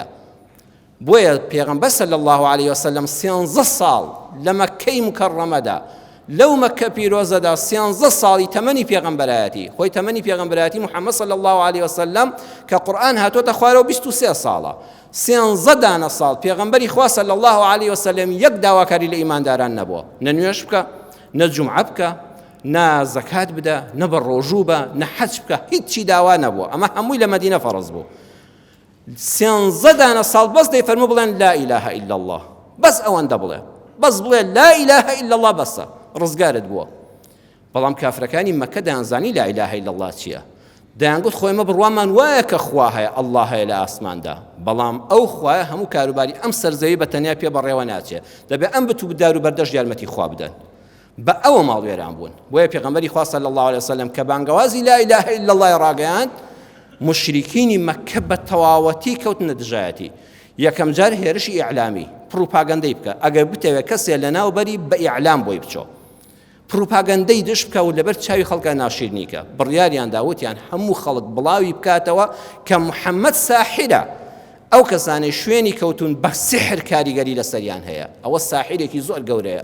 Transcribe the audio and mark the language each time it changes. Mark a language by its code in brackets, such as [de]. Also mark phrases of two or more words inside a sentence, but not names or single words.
[ckb] بۆیە پێغەمبەر [ar] صلی الله عليه وسلم [ckb] 13 ساڵ لە مەککەی مکەڕەمەدا، لەو مەککە پیرۆزەدا 13 ساڵی تەمەنی پێغەمبەرایەتی، خۆی تەمەنی پێغەمبەرایەتی محەممەد [ar] صلی الله عليه وسلم [ckb] کە قورئان هاتوۆتە خوارەوە 23 ساڵە، 13 دانە ساڵ پێغەمبەری خوا [ar] صلی الله عليه وسلم [ckb] یەک داواکاری لە ئیمانداران نەبووە، نە نوێژ بکە، نە جومعە بکە، نە زەکات بدە، نە بە ڕۆژوو بە، نە حەج بکە، هیچی داوا نەبووە. ئەمە هەمووی لە مەدینە فەرز بوو. 13 دانە ساڵ بەس دەیفەرموو بڵێن [ar] لا إله إلا الله، [ckb] بەس ئەوەندە بڵێ، بەس بڵێ [ar] لا إله إلا الله [ckb] بەسە، ڕزگارت بووە. بەڵام کافرەکانی مەککە دەیانزانی [ar] لا إله إلا الله [ckb] چییە؟ دەیانگوت خۆیمە بڕوامان وایە کە خوا هەیە، ئەڵڵا هەیە لە ئاسماندا، بەڵام ئەو خوایە هەموو کاروباری ئەم سەرزەوی بە تەنیا پێ بەڕێوە ناچێت، دەبێت ئەم بتوو بدار و بەردەش یارمەتی خوا بدەن. بە ئەوە ماڵوێران بوون. بۆیە پێغەمبەری خوا [ar] صلی الله عليه وسلم [ckb] کە بانگەوازی [ar] لا إله إلا الله [ckb] ڕاگەیاند، مشریکینی مەککە بە تەواوەتی کەوتنە دژایەتی. یەکەم جار هێرشی ئیعلامی، پروپاگەندەی بکە، ئەگەر بتەوێت کەسێ لەناوبەری بە ئیعلام بۆی بچۆ، پروپاگەندەی دش بکە و لەبەر چاوی خەڵکە ناشیرنیکە. بڕیاریان داوتیان هەموو خەڵک بڵاوی بکاتەوە کە محەممەد ساحرە، ئەو کەسانەی شوێنی کەوتون بە سحر کاریگەری لەسەریان هەیە، ئەوە ساحرێکی زۆر گەورەیە.